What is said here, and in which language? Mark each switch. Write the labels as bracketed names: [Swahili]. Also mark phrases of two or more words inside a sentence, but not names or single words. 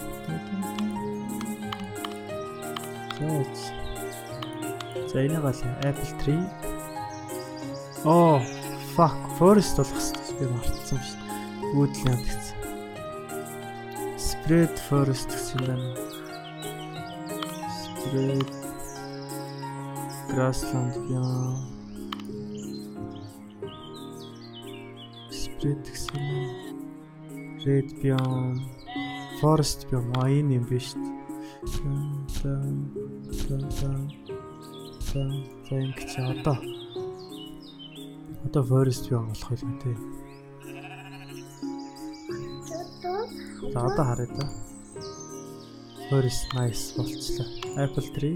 [Mongolian] За энэ гал [English] apple tree. Oh fuck, forest [Mongolian] болох хэрэгтэй. Би мартсан биш. Woodland гэсэн. [English] Spread forest [Mongolian] гэсэн юм байна. [English] Spread grassland biome. [Mongolian] Spread гэсэн. [English] Red biome. Forest biome. [Mongolian] Энэ юм биш. За ингэж одоо [English] forest biome [Mongolian] болох юм тий. За одоо харъя да. [English] Forest nice болчихлоо. Apple tree.